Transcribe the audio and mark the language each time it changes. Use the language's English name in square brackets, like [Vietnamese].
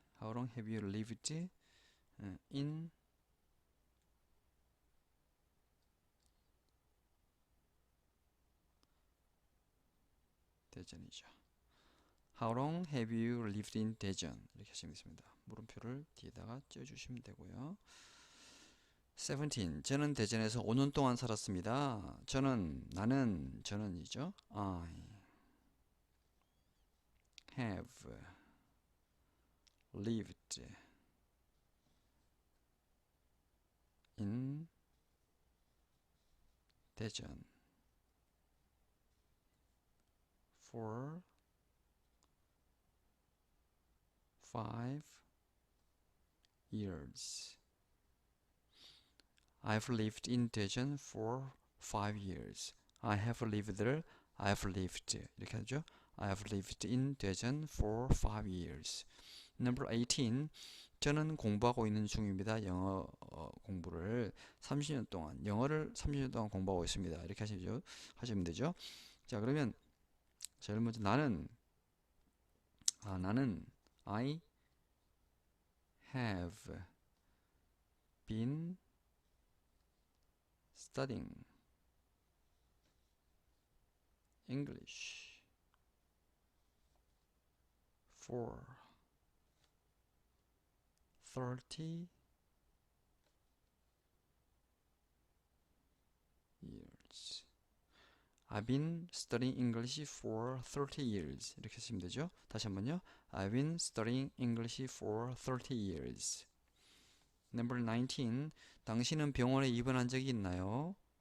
[English] How long have you lived in 대전이죠. How long have you lived in 대전? [Korean] 이렇게 하시면 되겠습니다. 물음표를 뒤에다가 띄워주시면 되고요. 17. 저는 대전에서 5년 동안 살았습니다. 저는이죠. [English] I have lived in 대전 for 5 years. I've lived in 대전 for 5 years. I have lived there. I've lived. [Korean] 이렇게 하죠. [English] I've lived in 대전 for 5 years. Number 18. [Korean] 저는 공부하고 있는 중입니다. 영어 공부를 30년 동안, 영어를 30년 동안 공부하고 있습니다. 이렇게 하시면 되죠. 자, 그러면 제일 먼저 나는 [English] I have been studying English for 30 years. I've been studying English for 30 years. [Korean] 이렇게 쓰시면 되죠. 다시 한번요. [English] I've been studying English for 30 years. Number 19. [Korean] 당신은 병원에 입원한 적이 있나요?